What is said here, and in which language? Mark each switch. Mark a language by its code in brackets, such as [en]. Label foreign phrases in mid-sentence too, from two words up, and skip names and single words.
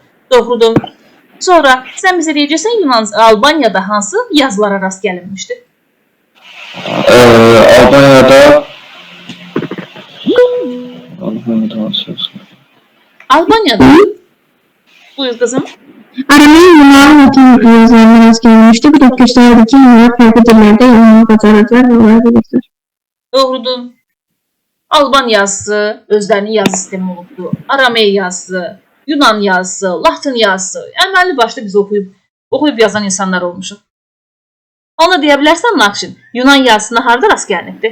[az] Doğrudur. Sonra sən bizə deyəcəksən Albaniyada hansı yazılara rast gəlinmişdi? Albaniyada. Buyur qızım. [tr] Aramaya Yunan Latin yazılarına rast gelmişti. Bu da gösterdi ki Yunanlar farklı dillerde yazmayı bacarırlar ve olabilirler. [az] Doğrudur. Alban yazısı özlərinin yazı sistemi olubdu. Aramey yazısı, Yunan yazısı, Latin yazısı. Əməlli başlı biz oxuyub yazan insanlar olmuşuq. Ona deyə bilərsən Nakşin, Yunan yazısına harada rast gəlinibdi?